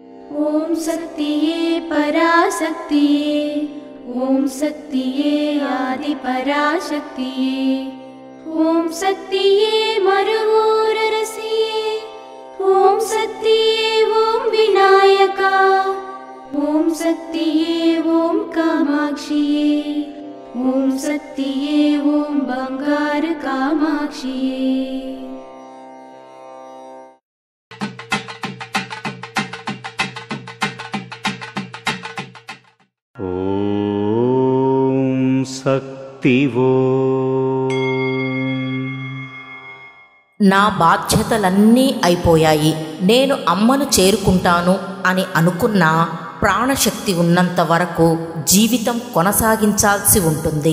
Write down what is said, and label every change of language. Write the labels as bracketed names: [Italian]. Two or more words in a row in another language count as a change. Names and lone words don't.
[Tamil] ஓம் சக்தியே பராசக்தியே, ஓம் சக்தியே ஆதி பராசக்தியே, ஓம் சக்தியே மருவூரரசியே, ஓம் சக்தியே ஓம் விநாயகா, ஓம் சக்தியே ஓம் காமாட்சியே, ஓம் சக்தியே ஓம் பங்கார காமாட்சியே। ஓம் சக்திவோ. [Telugu] నా బాధ్యతలన్నీ అయిపోయాయి, నేను అమ్మను చేరుకుంటాను అని అనుకున్న ప్రాణశక్తి ఉన్నంత వరకు జీవితం కొనసాగించాల్సి ఉంటుంది.